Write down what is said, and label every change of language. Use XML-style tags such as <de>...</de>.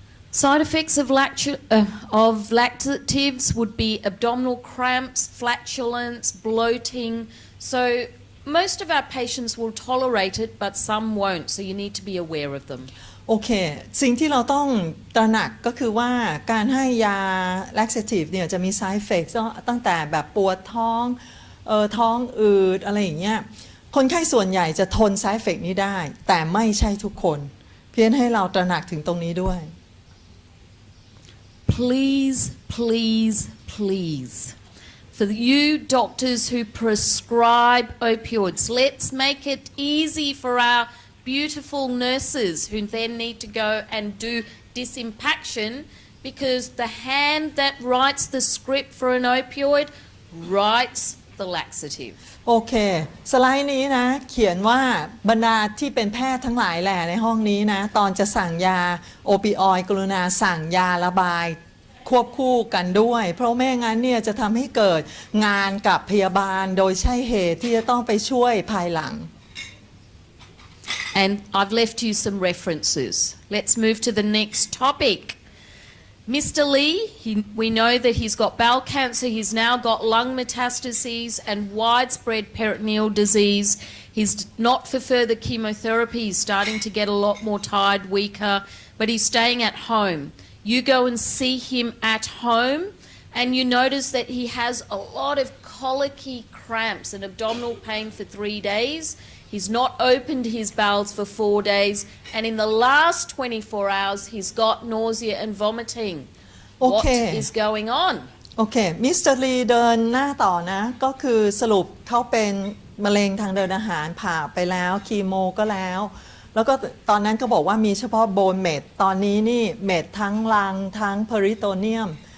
<en>Side effects of laxatives would be abdominal cramps, flatulence, bloating. So most of our patients will tolerate it, but some won't. So you need to be aware of them.</en> <th>โอเคสิ่งที่เราต้องตระหนักก็คือว่าการให้ยา laxative เนี่ยจะมี side effects ตั้งแต่แบบปวดท้องท้องอืดอะไรอย่างเงี้ยคนไข้ส่วนใหญ่จะทน side effect นี้ได้แต่ไม่ใช่ทุกคนเพียงให้เราตระหนักถึงตรงนี้ด้วย</th> <en>Please, please, please, for you doctors who prescribe opioids, let's make it easy for our beautiful nurses who then need to go and do disimpaction, because the hand that writes the script for an opioid writes the laxative.</en> <th>โอเคสไลด์นี้นะเขียนว่าบรรดาที่เป็นแพทย์ทั้งหลายแหละในห้องนี้นะตอนจะสั่งยาโอปิออยด์กรุณาสั่งยาระบายควบคู่กันด้วยเพราะไม่งั้นเนี่ยจะทำให้เกิดงานกับพยาบาลโดยใช่เหตุที่จะต้องไปช่วยภายหลัง</th> <en>And I've left you some references. Let's move to the next topic. Mr. Lee, we know that he's got bowel cancer, he's now got lung metastases and widespread peritoneal disease. He's not for further chemotherapy, he's starting to get a lot more tired, weaker, but he's staying at home. You go and see him at home and you notice that he has a lot of colicky cramps and abdominal pain for 3 days. He's not opened his bowels for 4 days, and in the last 24 hours, he's got nausea and vomiting. What is going on?</en> <th>โอเคมิสเตอร์ลีเดินหน้าต่อนะก็คือสรุปเขาเป็นมะเร็งทางเดินอาหารผ่าไปแล้วคีโมก็แล้วก็ตอนนั้นก็บอกว่ามีเฉพาะโบนเม็ดตอนนี้นี่เม็ดทั้งลังทั้งเพอริโตเนียม</th>